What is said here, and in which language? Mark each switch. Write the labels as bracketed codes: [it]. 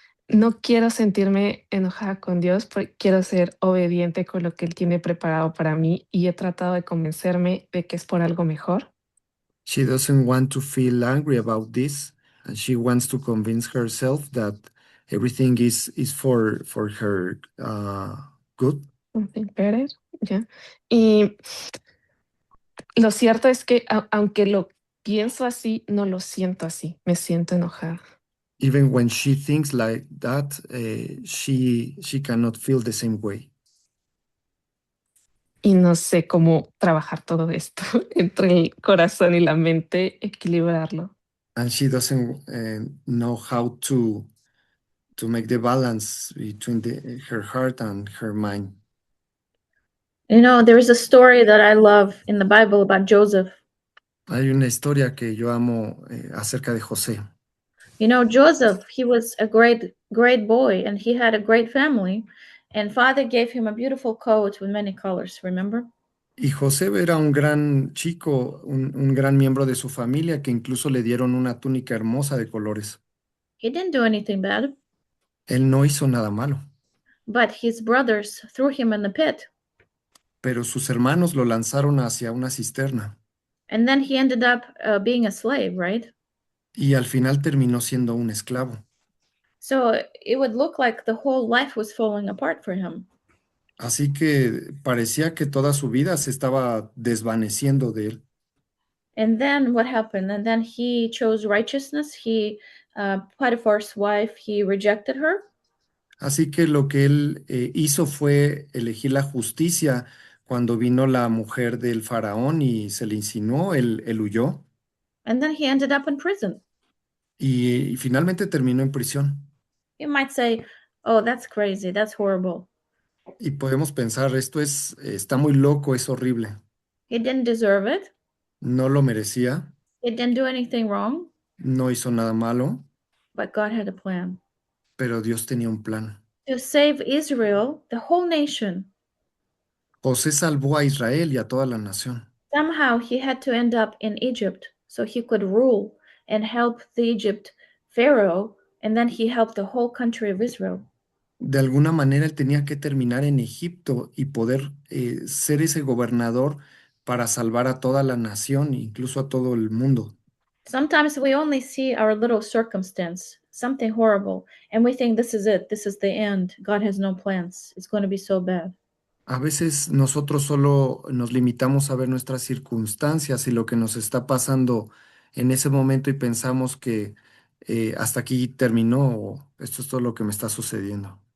[es] No quiero sentirme enojada con Dios, porque quiero ser obediente con lo que Él tiene preparado para mí y he tratado de convencerme de que es por algo mejor. [en] She doesn't want to feel angry about this, and she wants to convince herself that everything is for her good. Something better, ya. [es] Y lo cierto es que aunque lo pienso así, no lo siento así. Me siento enojada. [en] Even when she thinks like that, she cannot feel the same way. [es] Y no sé cómo trabajar todo esto entre el corazón y la mente, equilibrarlo. [en] And she doesn't know how to make the balance between her heart and her mind. You know, there is a story that I love in the Bible about Joseph. [es] Hay una historia que yo amo acerca de José. [en] You know, Joseph, he was a great boy and he had a great family. And father gave him a beautiful coat with many colors, remember? [es] Y José era un gran chico, un gran miembro de su familia que incluso le dieron una túnica hermosa de colores. [en] He didn't do anything bad. [es] Él no hizo nada malo, [en] But his brothers threw him in the pit. [es] pero sus hermanos lo lanzaron hacia una cisterna [en] And then he ended up being a slave, right? [es] y al final terminó siendo un esclavo. [en] So it would look like the whole life was falling apart for him. [es] Así que parecía que toda su vida se estaba desvaneciendo de él. [en] And then what happened? And then he chose righteousness. Potiphar's wife, he rejected her. [es] Así que lo que él hizo fue elegir la justicia. Cuando vino la mujer del faraón y se le insinuó, él huyó [en] And then he ended up in prison. [es] y finalmente terminó en prisión. [en] You might say, oh, that's crazy. That's horrible. [es] Y podemos pensar, está muy loco, es horrible. [en] He didn't deserve it. [es] No lo merecía, [en] He didn't do anything wrong, [es] no hizo nada malo, [en] but God had a plan. [es] pero Dios tenía un plan. [en] to save Israel, the whole nation. [es] José salvó a Israel y a toda la nación. [en] Somehow he had to end up in Egypt so he could rule and help the Egypt Pharaoh, and then he helped the whole country of Israel. [es] De alguna manera él tenía que terminar en Egipto y poder ser ese gobernador para salvar a toda la nación, incluso a todo el mundo. [en] Sometimes we only see our little circumstance, something horrible, and we think this is it, this is the end. God has no plans. It's going to be so bad. [es] A veces nosotros solo nos limitamos a ver nuestras circunstancias y lo que nos está pasando en ese momento y pensamos que hasta aquí terminó o esto es todo lo que me está sucediendo.